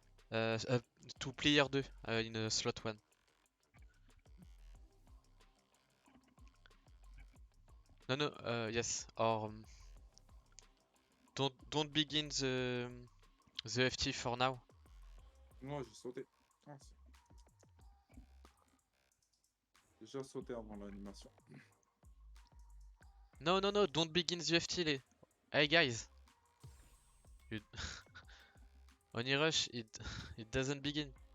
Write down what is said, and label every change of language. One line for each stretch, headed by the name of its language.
English: To player 2 in slot 1. No, yes, or don't begin the FT for now.
French: Non, j'ai sauté. Ah, j'ai déjà sauté avant l'animation.
English: No, don't begin the FT. Hey guys, Onirasshu, it doesn't begin.